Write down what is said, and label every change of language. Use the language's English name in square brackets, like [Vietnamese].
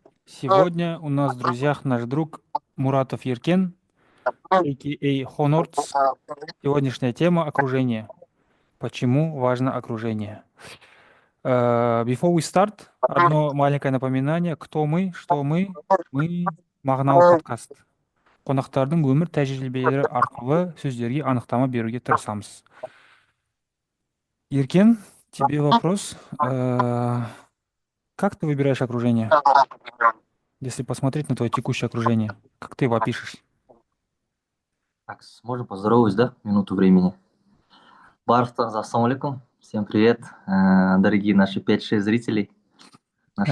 [Russian] Сегодня у нас в друзьях наш друг Муратов Еркен, а.к.а. Хонордс. Сегодняшняя тема — окружение. Почему важно окружение? [English] Before we start, [Russian] одно маленькое напоминание. Кто мы? Что мы? Мы Магнау подкаст. [Kazakh] Қонақтардың өмір тәжірибелері арқылы сөздерге анықтама беруге тырысамыз. [Russian] Еркен, тебе вопрос. Как ты выбираешь окружение? Если посмотреть на твое текущее окружение, как ты его опишешь? Так, можем поздороваться, да? Минуту времени. Барфтанз, ассаламу алейкум. Всем привет, дорогие наши 5-6 зрителей, наши